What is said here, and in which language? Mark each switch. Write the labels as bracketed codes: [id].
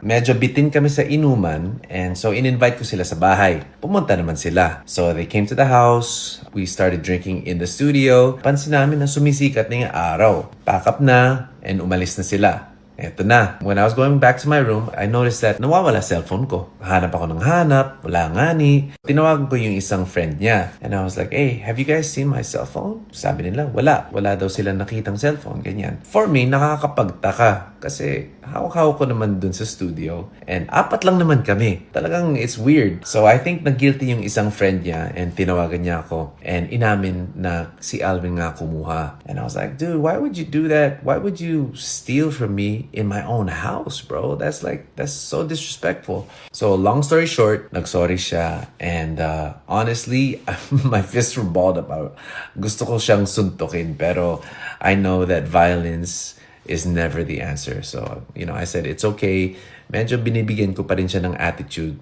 [tl] Medyo bitin kami sa inuman, and so in-invite ko sila sa bahay. Pumunta naman sila. [en] So they came to the house, we started drinking in the studio. [tl] Pansin namin na sumisikat na yung araw. Pack up na, and umalis na sila. Eto na. [en] When I was going back to my room, I noticed that [tl] nawawala cellphone ko. Hanap ako ng hanap, wala nga ni. Tinawagan ko yung isang friend niya. [en] And I was like, hey, have you guys seen my cellphone? [tl] Sabi nila, wala. Wala daw sila nakitang cellphone, ganyan. [en] For me, [tl] nakakapagtaka. Kasi hawak-hawak ko naman dun sa studio. And 4 lang naman kami. Talagang [en] it's weird. So I think [tl] na-guilty yung isang friend niya and tinawagan niya ako. And inamin na si Alvin nga kumuha. [en] And I was like, dude, why would you do that? Why would you steal from me in my own house, bro? That's so disrespectful. So long story short, [tl] nagsorry siya. [en] And honestly, my fists were balled up. [tl] Gusto ko siyang suntukin. Pero [en] I know that violence is never the answer. So, I said, it's okay. [tl] Medyo binibigyan ko pa rin siya ng attitude.